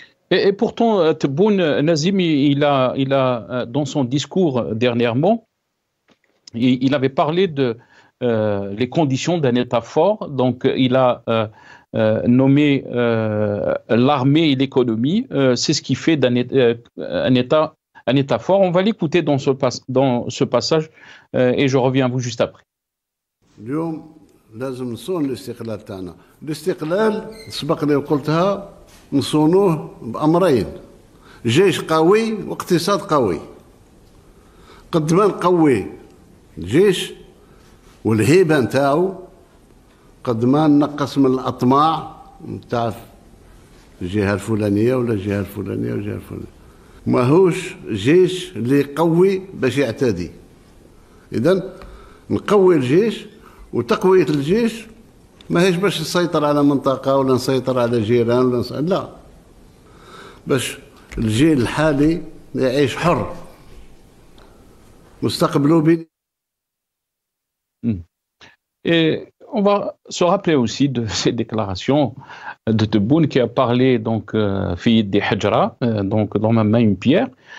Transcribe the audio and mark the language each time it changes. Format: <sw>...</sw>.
<fr>Et pourtant, Tebboune, Nazim, il a dans son discours dernièrement, il avait parlé de les conditions d'un État fort. Donc il a nommé l'armée et l'économie. C'est ce qui fait un État fort. On va l'écouter dans ce passage et je reviens à vous juste après.</fr> <ar>لازم نصون الاستقلال تاعنا. الاستقلال سبق لي وقلتها نصونوه بأمرين: جيش قوي واقتصاد قوي. قد ما نقوي الجيش والهيبة نتاعو قد ما نقص من الأطماع نتاع الجهة الفلانية ولا الجهة الفلانية ولا الجهة الفلانية. ماهوش جيش اللي يقوي باش يعتدي. إذن نقوي الجيش، وتقوية الجيش ماهيش باش نسيطر على منطقة ولا نسيطر على جيران ولا لا، باش الجيل الحالي يعيش حر مستقبله بين.</ar> <fr>Et on va se rappeler aussi de ces déclarations de Tebboune qui a parlé donc fi des Hajra, donc dans ma main une pierre.</fr>